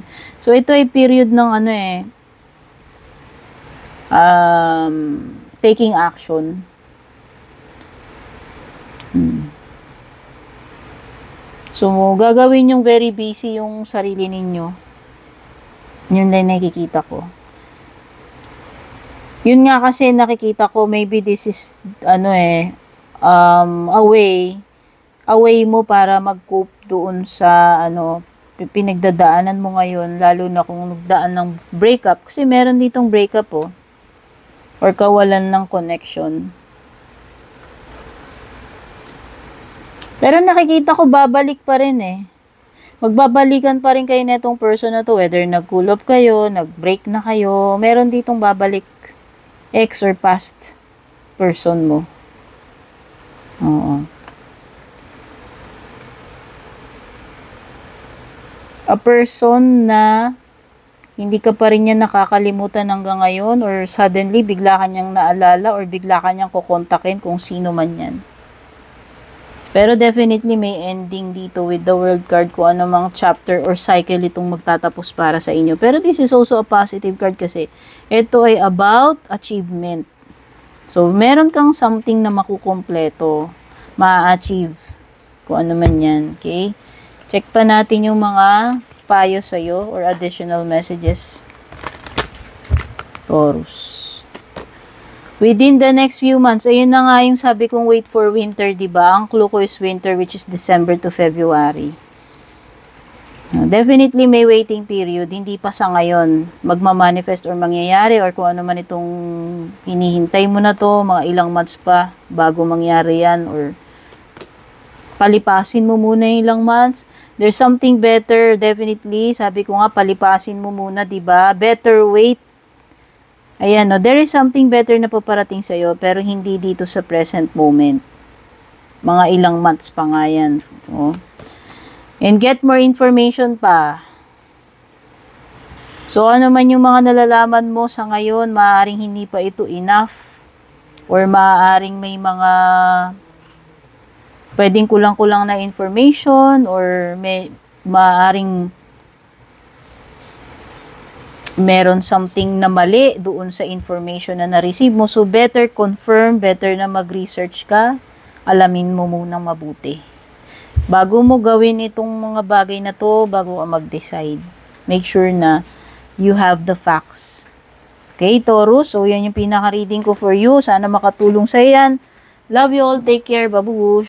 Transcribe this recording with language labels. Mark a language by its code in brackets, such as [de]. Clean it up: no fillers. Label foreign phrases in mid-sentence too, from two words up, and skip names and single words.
[tl] So ito ay period ng [en] taking action. [tl] So, gagawin yung [en] very busy [tl] yung sarili ninyo. Yun lang nakikita ko. Yun nga kasi nakikita ko, [en] maybe this is, a way [tl] mo para mag-cope doon sa, pinagdadaanan mo ngayon, lalo na kung nagdaan ng breakup. Kasi meron ditong breakup, or kawalan ng connection. Pero nakikita ko babalik pa rin Magbabalikan pa rin kayo netong person na to, whether nag-cool off kayo, nag-break na kayo, meron ditong babalik ex or past person mo. Oo. A person na hindi ka pa rin niya nakakalimutan hanggang ngayon, or suddenly bigla kanyang naalala or bigla kanyang kukontakin kung sino man yan. Pero definitely may ending dito [en] with the World card, [tl] kung ano mang chapter or cycle itong magtatapos para sa inyo. [en] Pero this is also a positive card [tl] kasi ito ay [en] about achievement. [tl] So, meron kang something na makukumpleto, ma-achieve, kung ano man yan. Okay? Check pa natin yung mga payo sa'yo or [en] additional messages. Taurus. Within the next few months, [tl] ayun na nga yung sabi kong [en] wait for winter, [tl] diba? Ang clue ko is winter, [en] which is December to February. Definitely may waiting period, [tl] hindi pa sa ngayon magmamanifest or mangyayari or kung ano man itong hinihintay mo na to, mga ilang months pa bago mangyari yan or palipasin mo muna yung ilang months. [en] There's something better, definitely. [tl] Sabi ko nga, palipasin mo muna, diba? [en] Better wait. [tl] Ayan, no, [en] there is something better [tl] na paparating sa'yo pero hindi dito sa [en] present moment. [tl] Mga ilang months pa nga yan. Oh. [en] And get more information pa. [tl] So, ano man yung mga nalalaman mo sa ngayon, maaaring hindi pa ito enough. Or maaaring may mga pwedeng kulang-kulang na information or maaaring meron something na mali doon sa information na na-receive mo. So, [en] better confirm, [tl] better na mag-research ka. Alamin mo munang mabuti. Bago mo gawin itong mga bagay na to, bago ka mag-decide, [en] make sure [tl] na [en] you have the facts. [tl] Okay, Taurus? So, yan yung pinaka-reading ko [en] for you. [tl] Sana makatulong sa yan. [en] Love you all. Take care. Babush.